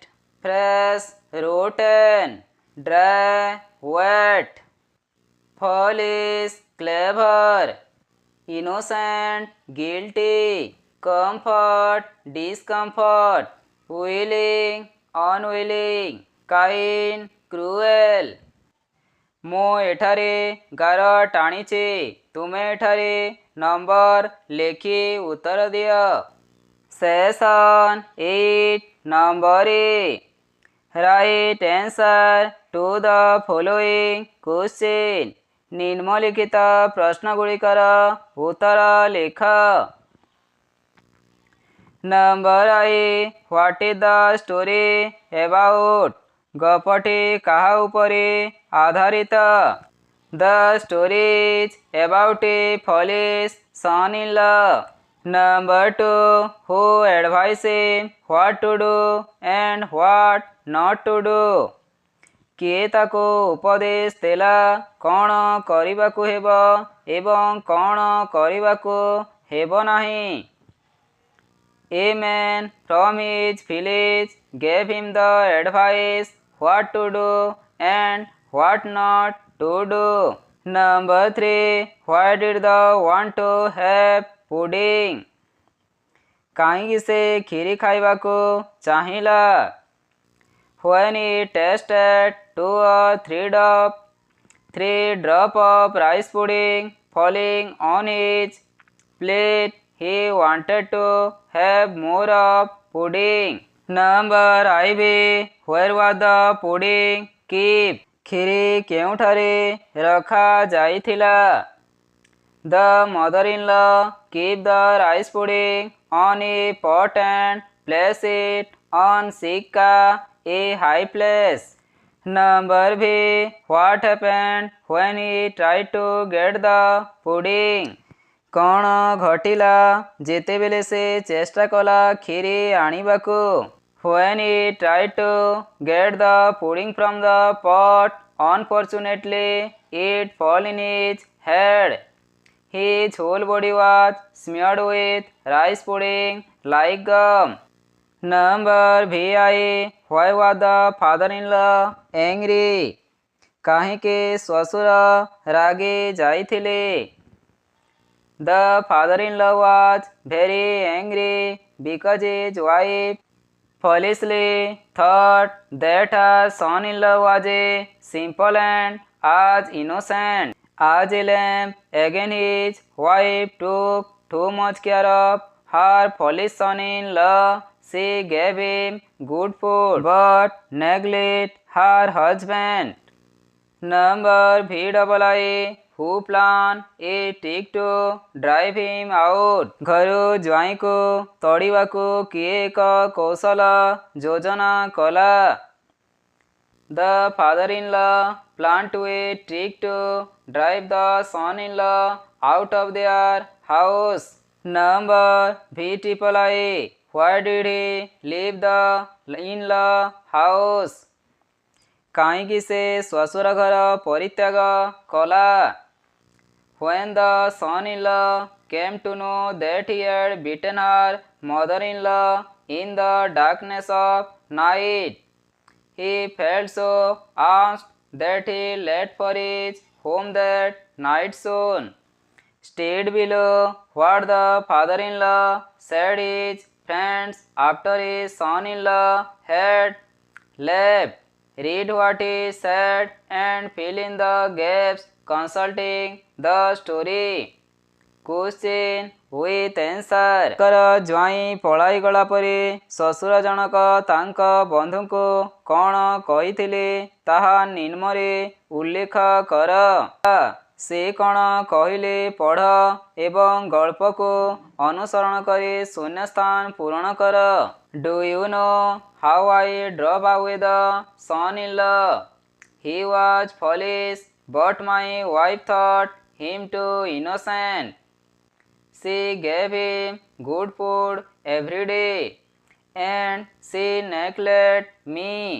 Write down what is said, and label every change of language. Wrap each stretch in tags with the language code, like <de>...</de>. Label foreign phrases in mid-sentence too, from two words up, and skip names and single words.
<en>Fresh, rotten. Dry, wet. Foolish, clever. Innocent, guilty. Comfort, discomfort. Willing, unwilling. Kind, cruel.</en> <or>ମୁଁ ଏଠାରେ ଗାର ଟାଣିଛି, ତୁମେ ଏଠାରେ ନମ୍ବର ଲେଖି ଉତ୍ତର ଦିଅ।</or> <en>Session 8 Number A. Write answer to the following question.</en> <or>ନିମ୍ନଲିଖିତ ପ୍ରଶ୍ନଗୁଡ଼ିକର ଉତ୍ତର ଲେଖ।</or> <en>Number I. What is the story about?</en> <or>ଗପଟି କାହା ଉପରେ ଆଧାରିତ?</or> <en>The story is about a foolish son-in-law. Number 2. Who advises what to do and what not to do?</en> <or>କିଏ ତାକୁ ଉପଦେଶ ଦେଲା କ'ଣ କରିବାକୁ ହେବ ଏବଂ କ'ଣ କରିବାକୁ ହେବ ନାହିଁ?</or> <en>A man from his village gave him the advice what to do and what not to do. Number 3. Why did the want to have pudding?</en> <or>କାହିଁକି ସେ କ୍ଷୀରି ଖାଇବାକୁ ଚାହିଁଲା?</or> <en>When he tasted 2 or 3 drops of rice pudding falling on his plate, he wanted to have more of pudding. Number IV. Where was the pudding kept?</en> <or>କ୍ଷୀରି କେଉଁଠାରେ ରଖାଯାଇଥିଲା?</or> <en>The mother-in-law keep the rice pudding on a pot and place it on Sikka, a high place. Number B. What happened when he tried to get the pudding?</en> <or>କ'ଣ ଘଟିଲା ଯେତେବେଳେ ସେ ଚେଷ୍ଟା କଲା କ୍ଷୀରି ଆଣିବାକୁ?</or> <en>When he tried to get the pudding from the pot, unfortunately it fell in his head. His whole body was smeared with rice pudding like gum. Number VI. Why was the father-in-law angry?</en> <or>କାହିଁକି ଶ୍ୱଶୁର ରାଗି ଯାଇଥିଲେ?</or> <en>The father-in-law was very angry because his wife foolishly thought that her son-in-law was a simple and as innocent as a lamb. Again his wife took too much care of her foolish son-in-law. She gave him good food but neglected her husband. Number VII. Who planned a trick to drive him out?</en> <or>ଘରୁ ଜ୍ୱାଇଁକୁ ତଡ଼ିବାକୁ କିଏ ଏକ କୌଶଳ ଯୋଜନା କଲା?</or> <en>The father-in-law planned a trick to drive the son-in-law out of their house. Number VIII. Why did he leave the in-law house?</en> <or>କାହିଁକି ସେ ଶ୍ୱଶୁର ଘର ପରିତ୍ୟାଗ କଲା?</or> <en>When the son-in-law came to know that he had beaten her mother-in-law in the darkness of night, he felt so asked that he left for his home that night soon. Stayed below what the father-in-law said his friends after his son-in-law had left. Read what he said and fill in the gaps consulting the story. Question with answer.</en> <or>ଜ୍ୱାଇଁ ପଳାଇଗଲା ପରେ ଶ୍ୱଶୁର ଜଣକ ତାଙ୍କ ବନ୍ଧୁଙ୍କୁ କ'ଣ କହିଥିଲେ ତାହା ନିମ୍ନରେ ଉଲ୍ଲେଖ କର। ସେ କ'ଣ କହିଲେ ପଢ଼ ଏବଂ ଗଳ୍ପକୁ ଅନୁସରଣ କରି ଶୂନ୍ୟସ୍ଥାନ ପୂରଣ କର।</or> <en>Do you know how I drove away the son-in-law? He was foolish, but my wife thought him too innocent. She gave him good food every day, and she neglected me.</en>